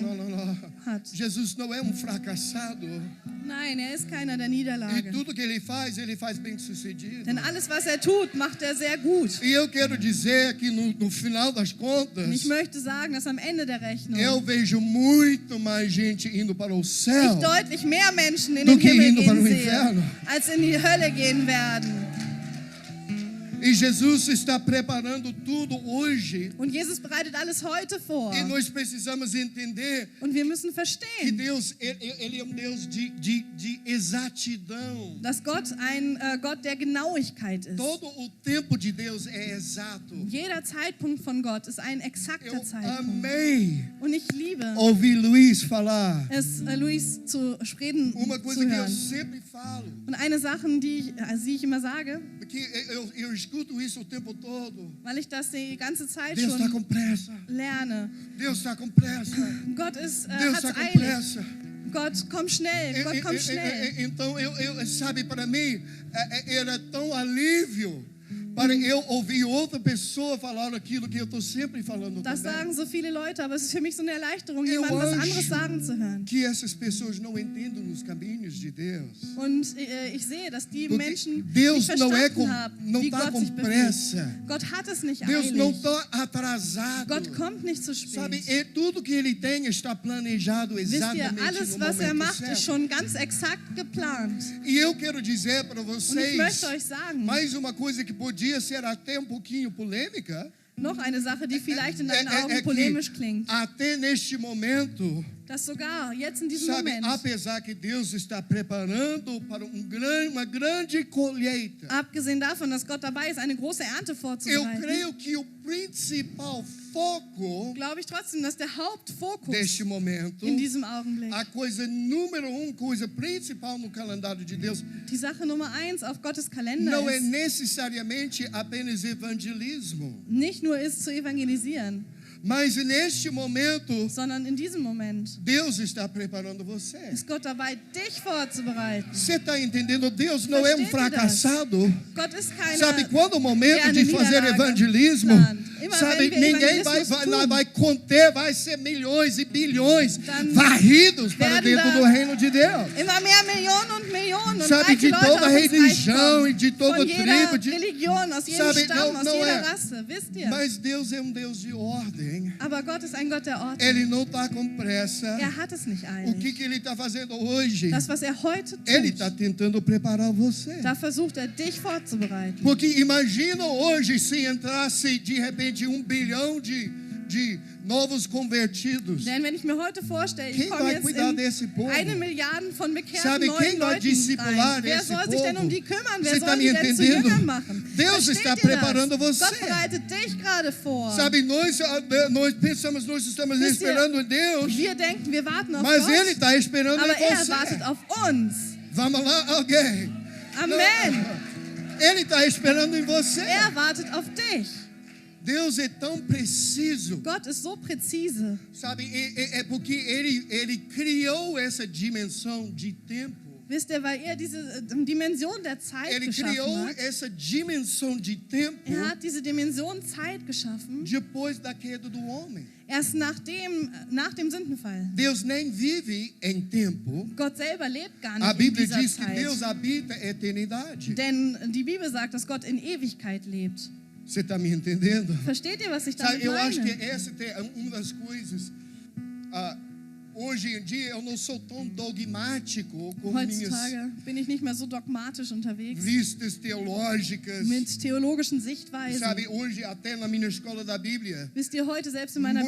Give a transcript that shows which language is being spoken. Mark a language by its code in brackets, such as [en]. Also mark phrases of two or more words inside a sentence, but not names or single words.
[pt] Não. [de] hat. [pt] Jesus não é fracassado. [de] Nein, er ist keiner der [pt] E [de] Niederlage. [pt] tudo que ele faz bem sucedido. [de] Denn alles, was er tut, macht er sehr gut. [pt] E eu quero dizer que no final das contas, [de] Und ich möchte sagen, dass am Ende der Rechnung [pt] eu vejo muito mais gente indo para o céu [de] ich deutlich mehr Menschen in [pt] do [de] den [pt] que [de] Himmel [pt] indo para [de] gehen [pt] o [de] sehe, [pt] inferno. [de] als in die Hölle gehen werden. [pt] E Jesus está preparando tudo hoje. [de] Und Jesus bereitet alles heute vor. [pt] E nós precisamos entender [de] Und wir müssen [pt] que [de] verstehen, [pt] Deus, ele é um Deus de exatidão. [de] dass Gott ein Gott der Genauigkeit ist. [pt] Todo o tempo de Deus é exato. [de] Jeder Zeitpunkt von Gott ist ein [pt] Eu [de] exakter Zeitpunkt. [pt] amei [de] Und ich liebe [pt] ouvir Luiz falar. [de] es, Luis zu reden, [pt] Uma coisa [de] zu [pt] que eu [de] hören. [pt] sempre falo, [de] Und eine Sache, die ich immer sage, [pt] que eu escuto isso o tempo todo. [de] weil ich das die ganze Zeit [pt] Deus está [de] schon [pt] com pressa. [de] lerne. [pt] Deus está com pressa. [de] Gott [pt] Deus [de] hat's [pt] está com [de] eilig. [pt] pressa. [de] Gott, komm schnell. Gott, komm schnell. [pt] Então, sabe, para mim, era tão alívio para eu ouvir outra pessoa falar aquilo que eu estou sempre falando [de] Das [pt] também. [de] sagen so viele Leute, aber es ist für mich so eine Erleichterung, [pt] Eu [de] jemand was [pt] acho [de] anderes sagen zu hören. [pt] que essas pessoas não entendem os caminhos de Deus. [de] Und ich sehe, dass die [pt] Porque [de] Menschen [pt] Deus [de] nicht [pt] não [de] verstanden haben, [pt] não [de] wie [pt] está [de] Gott [pt] com [de] sich bewegt. [pt] pressa. [de] Gott hat es nicht [pt] Deus não [de] eilig. [pt] está atrasado. [de] Gott kommt nicht zu [pt] Sabe, [de] spät. [pt] tudo que ele tem está planejado [de] Wisst ihr, [pt] exatamente [de] alles, [pt] no [de] was er [pt] momento [de] macht, ist [pt] certo. [de] schon ganz exakt geplant. [pt] E eu quero dizer para [de] Und ich [pt] vocês [de] möchte euch sagen, [pt] mais uma coisa que podia ser até um pouquinho polêmica. [de] noch eine Sache, die vielleicht in deinen Augen [pt] que [de] polemisch klingt, [pt] até neste momento, [de] dass sogar jetzt in diesem [pt] sabe, [de] Moment, [pt] apesar que Deus está preparando para uma grande colheita, [de] abgesehen davon, dass Gott dabei ist, eine große Ernte [pt] eu [de] vorzubereiten, [pt] creio que o principal foco [de] glaube ich trotzdem, dass der Hauptfokus [pt] deste momento, [de] in diesem Augenblick, [pt] a coisa número coisa principal no calendário de Deus, [de] die Sache Nummer 1 auf Gottes Kalender [pt] não é [de] ist, [pt] necessariamente apenas evangelismo, [de] nicht nur ist zu evangelisieren, [pt] mas neste momento [de] sondern in diesem Moment [pt] Deus está preparando você. [de] ist Gott dabei, dich vorzubereiten. [pt] Você está entendendo? Deus não é um [de] Versteht ihr das? [pt] fracassado. [de] Gott ist keine [pt] Sabe, quando o momento [de] eine [pt] de fazer [de] Niederlage [pt] evangelismo, [de] plant. Immer [pt] sabe, [de] wenn wir [pt] ninguém vai [de] Evangelismus tun, [pt] conter, vai ser milhões e bilhões [de] Dann [pt] varridos para [de] werden [pt] dentro da do reino de Deus. [de] immer mehr Millionen und Millionen und [pt] Sabe, [de] reiche [pt] de [de] Leute [pt] toda [de] auf ins Reich [pt] religião [de] kommen. [pt] e de toda [de] Von jeder [pt] tribo, de... [de] Religion, aus jedem [pt] Sabe, [de] Stamm, aus [pt] não [de] jeder [pt] é. [de] Rasse, wisst ihr? [pt] Mas Deus é um Deus de ordem. [de] Aber Gott ist ein Gott der Ordnung. [pt] Ele não está com pressa. [de] Er hat es nicht [pt] O [de] eilig. [pt] que ele está fazendo hoje? [de] Das, was er heute [pt] Ele [de] tut, [pt] está tentando preparar você. [de] da versucht er, dich vorzubereiten. [pt] Porque imagina hoje se entrasse de repente 1 bilhão de novos convertidos. [de] Denn wenn ich mir heute vorstelle, [pt] Quem [de] ich komme [pt] vai [de] jetzt [pt] cuidar [de] in [pt] desse povo? [de] 1 Milliarde von bekehrten [pt] Sabe, [de] neuen [pt] quem vai [de] Leuten [pt] discipular [de] rein. Wer [pt] esse [de] soll sich denn [pt] povo? [de] um die kümmern? Wer [pt] Você [de] soll [pt] está [de] die [pt] me [de] denn zu [pt] entendendo? [de] Jüngern machen? [pt] Deus [de] Versteht [pt] está [de] ihr das? [pt] preparando você. [de] Gott bereitet dich gerade vor. [pt] Sabe, nós pensamos, nós estamos [de] Wisst ihr, [pt] esperando Deus, [de] Wir denken, wir warten auf [pt] mas [de] Gott, [pt] Ele está esperando [de] aber [pt] em [de] er [pt] você. [de] wartet auf uns. [pt] Vamos lá, alguém? [de] Amen. [pt] Ele está esperando em você. [de] Er wartet auf dich. [pt] Deus é tão preciso. [de] Gott ist so präzise. [pt] Sabe, é porque ele criou essa dimensão de tempo. [de] Wisst ihr, weil er diese Dimension der Zeit [pt] Ele [de] geschaffen [pt] criou [de] hat. [pt] essa dimensão de tempo [de] Er hat diese Dimension Zeit geschaffen, [pt] depois da queda do homem. [de] erst nach dem Sündenfall. [pt] Deus nem vive em tempo. [de] Gott selber lebt gar [pt] A [de] nicht in [pt] Bíblia [de] dieser [pt] diz que [de] Zeit. [pt] Deus habita a eternidade. [de] Denn die Bibel sagt, dass Gott in Ewigkeit lebt. [pt] Você está me entendendo? [de] Versteht ihr, was ich [pt] Sabe, [de] damit [pt] eu acho que [de] meine? [pt] essa é uma das coisas. Hoje em dia eu não sou tão dogmático com minhas [de] Heutzutage bin ich nicht mehr so dogmatisch unterwegs [pt] vistas teológicas. [de] mit theologischen Sichtweisen. [pt] Sabe, hoje até na minha escola da Bíblia, [de] Wisst ihr, heute selbst in meiner